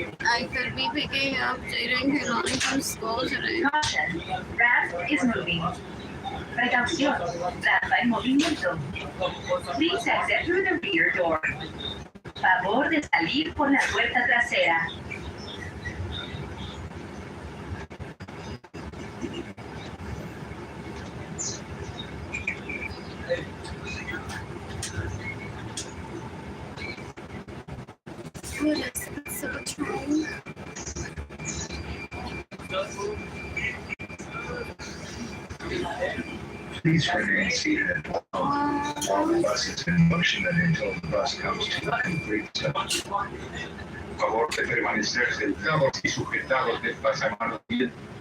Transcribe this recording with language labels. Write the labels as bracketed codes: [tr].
[en] I could be picking up Jaden Kilani from school today. Caution, ramp is moving. [es] Precaución, rampa en movimiento. [en] Please exit through the rear door. [es] Favor de salir por la puerta trasera. [en] What is it? So trying. Please remain seated while the bus is in motion and until the bus comes to a complete stop. [es] Por favor, de permanecer sentados y sujetados del pasamontañas.